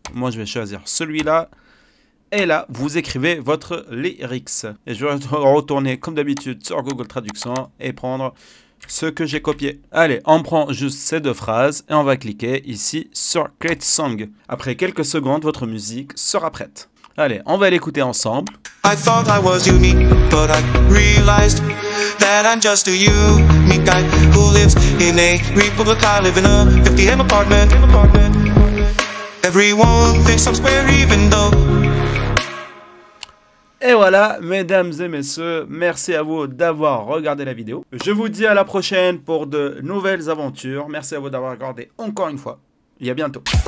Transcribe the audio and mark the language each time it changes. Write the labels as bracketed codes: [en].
[fr] Moi, je vais choisir celui-là. Et là, vous écrivez votre lyrics. Et je vais retourner comme d'habitude sur Google Traduction et prendre ce que j'ai copié. Allez, on prend juste ces deux phrases et on va cliquer ici sur Create Song. Après quelques secondes, votre musique sera prête. Allez, on va l'écouter ensemble. [en] I thought I was unique, but I realized that I'm just a unique guy who lives in a Republic. I live in a 50M apartment. Everyone thinks I'm square even though. [fr] Et voilà, mesdames et messieurs, merci à vous d'avoir regardé la vidéo. Je vous dis à la prochaine pour de nouvelles aventures. Merci à vous d'avoir regardé encore une fois. Et à bientôt.